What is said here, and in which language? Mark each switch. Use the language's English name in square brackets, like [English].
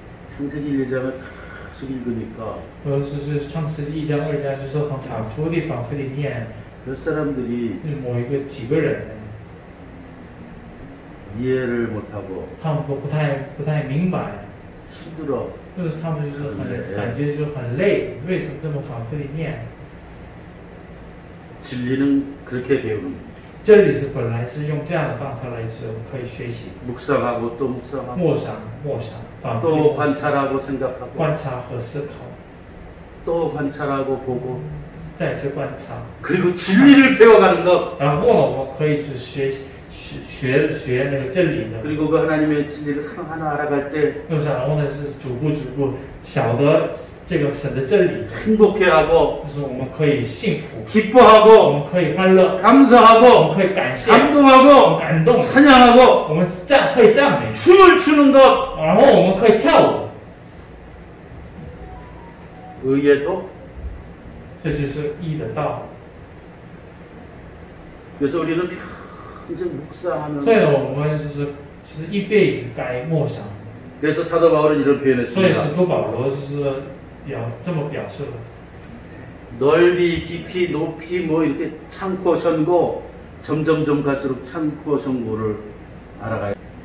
[Korean] 창세기 1장을 계속 읽으니까 [Chinese] 是创世纪1章、2章，就是很反复的念， [Korean] 몇 사람들이 [Chinese] 某一个几个人， [Korean] 이해를 못하고 [Chinese] 他们都不太明白， [Korean] 힘들어. [Chinese] 就是他们就是感觉就很累，为什么这么反复的念？ [Korean] 진리는 그렇게 배우는 거예요. [Chinese] 真理是本来是用这样的方法来说可以学习， [Korean] 묵상하고 또 묵상하고 [Chinese] 默想，反复地 [Korean] 또 [Chinese] 默想 [Korean] 관찰하고 생각하고 [Chinese] 观察和思考， [Korean] 또 관찰하고 보고 [Chinese] 再次观察。 [Korean] 그리고 진리를 배워가는 것. [Chinese] 然后呢，我们可以就学学那个真理的。 [Korean] 그리고 그 하나님의 진리를 하나하나 알아갈 때 [Chinese] 就是然后呢是逐步晓得这个神的真理， [Korean] 행복해하고 [Chinese] 就是我们可以幸福，我 [Korean] 기뻐하고 [Chinese] 们可以欢乐，我 [Korean] 감사하고 [Chinese] 们可以感谢，我们 [Korean] 감동하고 [Chinese] 感动， [Korean] 찬양하고 [Chinese] 我们可以赞美， [Korean] 춤을 추는 것 [Chinese] 然后我们可以跳舞， [Korean] 의에도 [Chinese] 这就是义的道。 [Korean] 그래서 우리는 평생 묵상하는 [Chinese] 所以呢，我们其实一辈子该默想。 [Korean] 그래서 사도 바울은 이런 [Chinese] 所以 [Korean] 표현했습니다. [Chinese] 使徒保罗是这么表示的。 [Korean] 넓이, 깊이, 높이 뭐 이렇게 참고 선고 점점점 갈수록 참고 선고를 알아가야 돼.